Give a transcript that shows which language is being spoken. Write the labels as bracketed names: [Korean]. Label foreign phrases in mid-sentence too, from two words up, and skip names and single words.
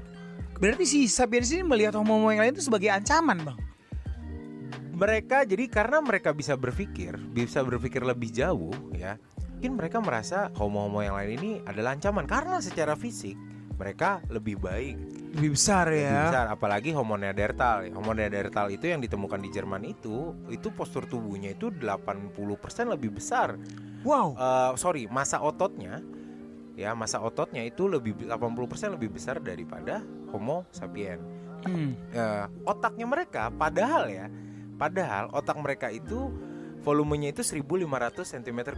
[Indonesian] Berarti si Sapiens ini melihat homo-homo yang lain itu sebagai ancaman, Bang. Mereka jadi karena mereka bisa berpikir lebih jauh ya. Mungkin mereka merasa homo-homo yang lain ini adalah ancaman karena secara fisik mereka lebih baik, lebih besar ya. Lebih besar, apalagi Homo neanderthal. Homo neanderthal itu yang ditemukan di Jerman itu postur tubuhnya itu 80% lebih besar. Wow. Massa ototnya itu 80% lebih besar daripada Homo sapien. Otaknya mereka Padahal otak mereka itu volumenya itu 1.500 cm3.